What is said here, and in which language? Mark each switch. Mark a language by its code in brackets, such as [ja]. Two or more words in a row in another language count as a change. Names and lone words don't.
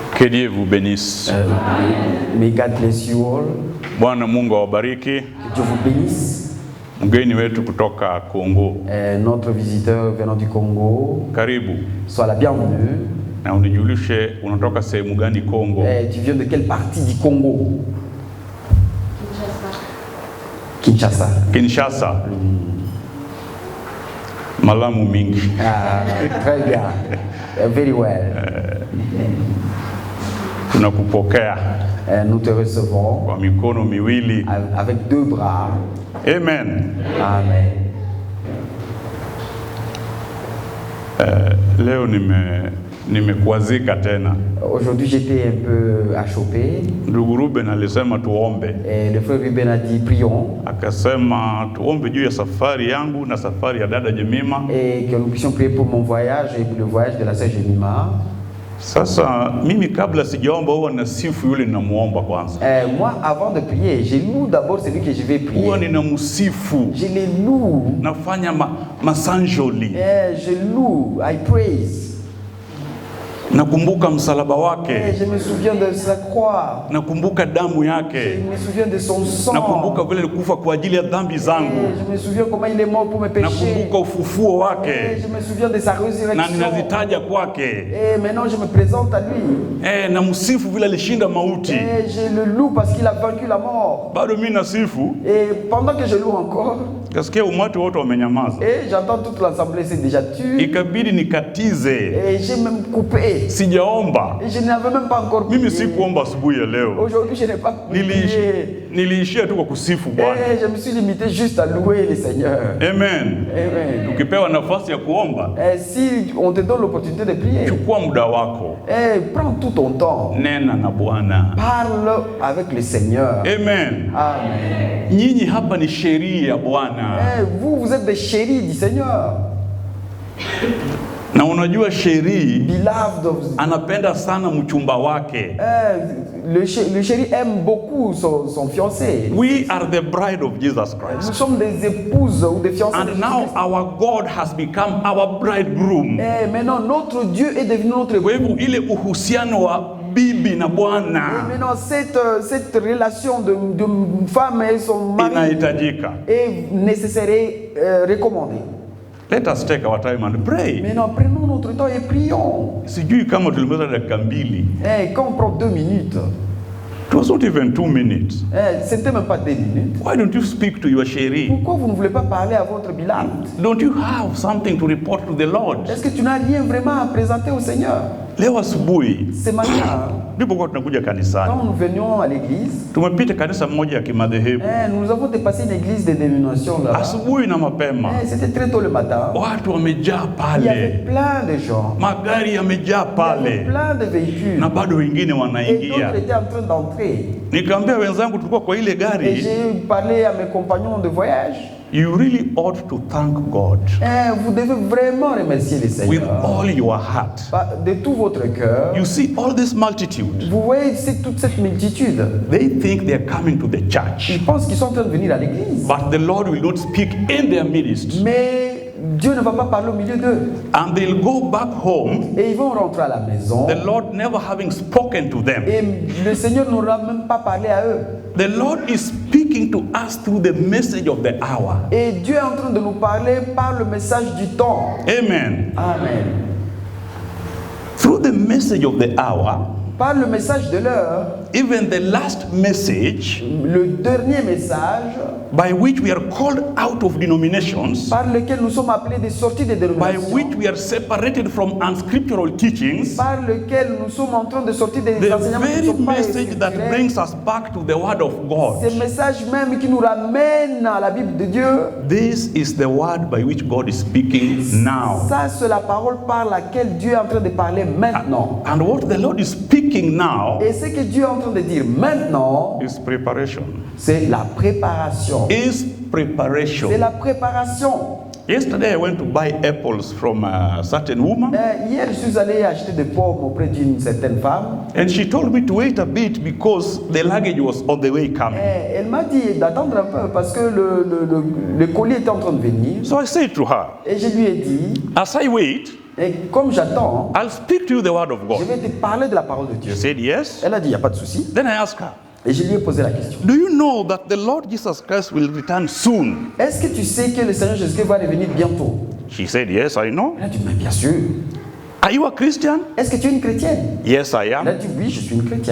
[fr] Que Dieu vous bénisse. [en] May God bless you all. [sw] Bwana Mungu awabariki. [fr] Que Dieu vous bénisse. [sw] Mgeni wetu kutoka Kongo. [fr] Notre visiteur venant du Congo. [sw] Karibu. [fr] Sois la bienvenue. [sw] Na unijulishe unatoka sehemu gani Kongo? [fr] Tu viens de quelle partie du Congo? Kinshasa. [ln] Kinshasa. Malamu mingi. [fr] Très bien. [en] Very well. [sw] Tunakupokea. [fr] Nous te recevons [sw] kwa mikono miwili. [fr] Avec deux bras. Amen. Amen. [sw] Leo nimekwazika tena. [fr] Aujourd'hui j'étais un peu achoppé. [sw] Ndugu Ruben alisema tuombe. [fr] Le frère Ruben a dit prions. [sw] Akasema tuombe juu ya safari yangu na safari ya dada Jemima. [fr] Et que nous puissions prier pour mon voyage et pour le voyage de la sœur Jemima. [sw] Sasa mimi kabla sijaomba huwa nasifu yule ninamuomba kwanza. [fr] Moi avant de prier, je loue d'abord celui que je vais prier. [sw] Huwa ninamsifu. [fr] Je le loue. [sw] Nafanya masanjoli. [fr] Je loue, [en] I praise. [sw] Nakumbuka msalaba wake. [fr] Je me souviens de sa croix. [sw] Nakumbuka damu yake. [fr] Je me souviens de son sang. [sw] Nakumbuka vile alikufa kwa ajili ya dhambi zangu. [fr] Je me souviens comment il est mort pour mes péchés. [sw] Nakumbuka ufufuo wake. [fr] Je me souviens de sa résurrection. [sw] Na ninazitaja kwake. [fr] Et maintenant je me présente à lui. [sw] Namsifu vile alishinda mauti. [fr] Je le loue parce qu'il a vaincu la mort. [sw] Bado mimi nasifu. [fr] Et pendant que je loue encore, [sw] kasikia umati wote wamenyamaza. [fr] Et j'entends toute l'assemblée s'est déjà tue. [sw] Ikabidi nikatize. [fr] Et j'ai même coupé. [sw] Sijaomba. [fr] Et je n'avais même pas encore prié. [sw] Mimi sikuomba asubuhi ya leo. [fr] Aujourd'hui je n'ai pas prié. [sw] Niliishia tu kwa kusifu Bwana. [fr] Et je me suis limité juste à louer le Seigneur. Amen. Amen. [sw] Ukipewa nafasi ya kuomba, [fr] si on te donne l'opportunité de prier, [sw] chukua muda wako. [fr] Prends tout ton temps. [sw] Nena na Bwana. [fr] Parle avec le Seigneur. Amen. Amen. [sw] Nyinyi hapa ni sheria ya Bwana. [fr] Vous êtes des chéris du Seigneur. [sw] Na unajua sheri anapenda sana mchumba wake. [fr] Le chéri aime beaucoup son fiancé. [en] We are the bride of Jesus Christ. [fr] Nous sommes des épouses ou des fiancées. [en] And now our God has become our bridegroom. [fr] Maintenant notre Dieu est devenu notre époux. [sw] Kwa hivyo ile uhusiano wa bibi na bwana. [fr] Et maintenant cette relation de femme et son mari [sw] inahitajika. [fr] Est nécessaire et recommandée. [en] Let us take our time and pray. [fr] Maintenant, prenons notre temps et prions. [sw] Sijui kama tulimaliza dakika mbili. [fr] Quand on prend 2 minutes. [en] It was not even 2 minutes. [fr] C'était même pas 2 minutes. [en] Why don't you speak to your chérie? [fr] Pourquoi vous ne voulez pas parler à votre beloved? [en] Don't you have something to report to the Lord? [fr] Est-ce que tu n'as rien vraiment à présenter au Seigneur? [sw] Leo asubuhi. [fr] Ce matin. [sw] Ndipo tunakuja kanisani. [fr] Quand nous venions à l'église. [sw] Tumepita kanisa moja ya kimadhehebu. [fr] Nous avons dépassé une église de dénomination là. [sw] Asubuhi na mapema. [fr] C'était très tôt le matin. [sw] Watu wamejaa pale. [fr] Il y avait plein de gens. [sw] Magari yamejaa pale. [fr] Il y avait plein de véhicules. [sw] Na bado wengine wanaingia. [fr] Et d'autres étaient en train d'entrer. [sw] Nikamwambia wenzangu tulikuwa kwa ile gari. [fr] Et j'ai parlé à mes compagnons de voyage. [en] You really ought to thank God. [fr] Vous devez vraiment remercier le Seigneur. [en] With all your heart. [fr] De tout votre cœur. [en] You see all this multitude. [fr] Vous voyez toute cette multitude. [en] They think they are coming to the church. [fr] Ils pensent qu'ils sont en train de venir à l'église. [en] But the Lord will not speak in their midst. [fr] Mais Dieu ne va pas parler au milieu d'eux. [en] And they'll go back home. [fr] Et ils vont rentrer à la maison. [en] The Lord never having spoken to them. [fr] Et le Seigneur n'aura même pas parlé à eux. [en] The Lord is speaking to us through the message of the hour. [fr] Et Dieu est en train de nous parler par le message du temps. [en] Amen. [fr] Amen. [en] Through the message of the hour. [fr] Par le message de l'heure. [en] Even the last message. [fr] Le dernier message. [en] By which we are called out of denominations. [fr] Par lequel nous sommes appelés de sortir des dénominations. [en] By which we are separated from unscriptural teachings. [fr] Par lequel nous sommes en train de sortir des enseignements qui ne sont pas [en] message that brings us back to the word of God. [fr] C'est le message même qui nous ramène à la Bible de Dieu. [en] This is the word by which God is speaking now. [fr] Ça c'est la parole par laquelle Dieu est en train de parler maintenant. [en] And what the Lord is speaking now. [fr] Et ce que Dieu est en train de dire maintenant. [en] Is preparation. [fr] C'est la préparation. [en] Is preparation. [fr] C'est la préparation. [en] Yesterday I went to buy apples from a certain woman. [fr] Hier je suis allé acheter des pommes auprès d'une certaine femme. [en] And she told me to wait a bit because the luggage was on the way coming. [fr] Elle m'a dit d'attendre un peu parce que le colis était en train de venir. [en] So I said to her. [fr] Et je lui ai dit. [en] As I wait. [fr] Et comme j'attends, [en] I'll speak to you the word of [fr] je [en] God. [fr] vais te parler de la parole de Dieu. [en] She said yes. [fr] Elle a dit, il n'y a pas de souci. [en] Then I asked her, [fr] Et je lui ai posé la question. [en] do you know that the Lord Jesus Christ will return soon? [fr] Est-ce que tu sais que le Seigneur Jésus-Christ va revenir bientôt? [en] She said, yes, I know. [fr] Elle a dit, mais bien sûr. [en] Are you a Christian? [fr] Est-ce que tu es une chrétienne? [en] Yes, I [fr] Elle a [en] am. [fr] dit, oui, je suis une chrétienne.